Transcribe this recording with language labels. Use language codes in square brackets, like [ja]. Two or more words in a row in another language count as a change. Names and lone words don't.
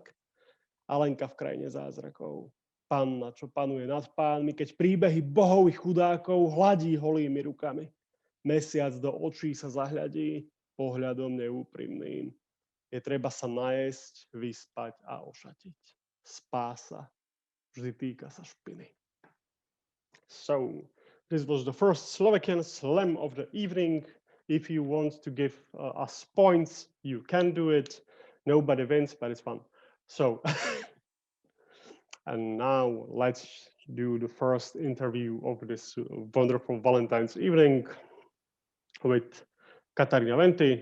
[sk] Alenka v krajine zázrakov. Panna, čo panuje nad pánmi, keď príbehy bohov i chudákov hladí holými rukami. Mesiac do očí sa zahľadí pohľadom neúprimným. Je treba sa najesť, vyspať a ošatiť. Spása vždy týka sa špiny. [en] So, this was the first Slovakian slam of the evening. If you want to give us points, you can do it. Nobody wins, but it's fun. So, and now let's do the first interview of this wonderful Valentine's evening with Katharina Wenty.